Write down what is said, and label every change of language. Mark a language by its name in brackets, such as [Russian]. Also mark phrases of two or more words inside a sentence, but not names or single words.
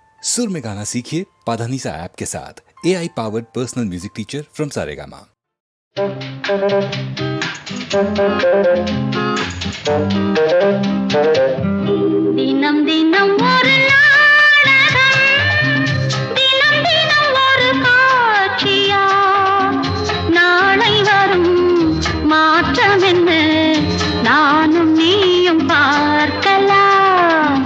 [Hindi] सुर में गाना सीखिए पाधानीसा ऐप के साथ। [English] AI powered personal music teacher from Saregama. [Tamil] தினம் தினம் ஒரு நாடகம், தினம் தினம் ஒரு காட்சியா, நாளை வரும் மாற்றம் என்ன நானும் நீயும் பார்க்கலாம்.